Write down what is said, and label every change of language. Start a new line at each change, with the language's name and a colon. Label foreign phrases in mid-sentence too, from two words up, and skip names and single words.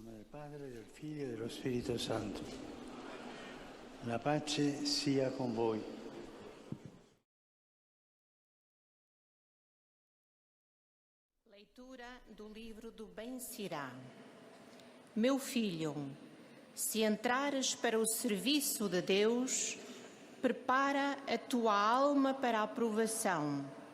Italian: Padre, del Figlio e dello Spirito Santo. La pace sia con voi.
Portuguese: Leitura do livro do Bem-Sirá. Meu filho, se entrares para o serviço de Deus, prepara a tua alma para a provação.